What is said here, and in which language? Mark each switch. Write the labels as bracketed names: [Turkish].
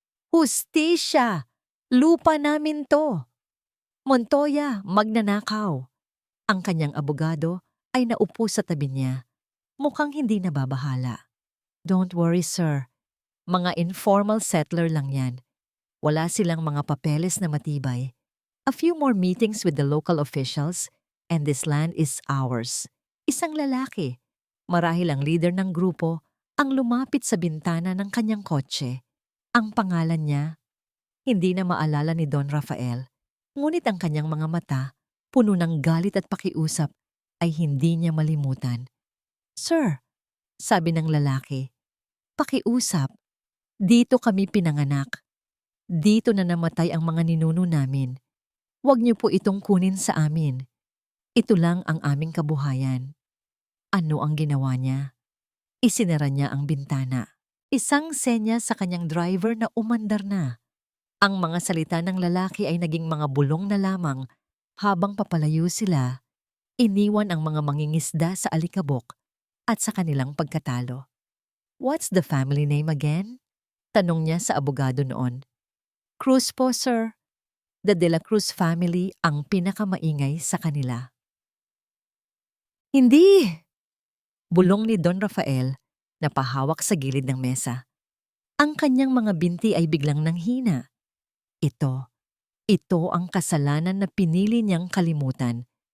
[Filipino] Hustisya! Lupa namin to! Montoya, magnanakaw! Ang kanyang abogado ay naupo sa tabi niya. Mukhang hindi nababahala. [English] Don't worry, sir. [Filipino] Mga informal settler lang yan. Wala silang mga papeles na matibay. [English] A few more meetings with the local officials and this land is ours. [Filipino] Isang lalaki, marahil ang leader ng grupo, ang lumapit sa bintana ng kanyang kotse. Ang pangalan niya, hindi na maalala ni Don Rafael, ngunit ang kanyang mga mata, puno ng galit at pakiusap, ay hindi niya malimutan. Sir, sabi ng lalaki, pakiusap, dito kami pinanganak. Dito na namatay ang mga ninuno namin. Huwag niyo po itong kunin sa amin. Ito lang ang aming kabuhayan. Ano ang ginawa niya? Isinara niya ang bintana. Isang senya sa kanyang driver na umandar na. Ang mga salita ng lalaki ay naging mga bulong na lamang habang papalayo sila, iniwan ang mga mangingisda sa alikabok at sa kanilang pagkatalo. [English] What's the family name again? [Filipino] Tanong niya sa abogado noon. Cruz po, sir. [English] The De La Cruz family [Filipino] ang pinakamaingay sa kanila. Hindi! Bulong ni Don Rafael na pahawak sa gilid ng mesa. Ang kanyang mga binti ay biglang nanghina. Ito ang kasalanan na pinili niyang kalimutan.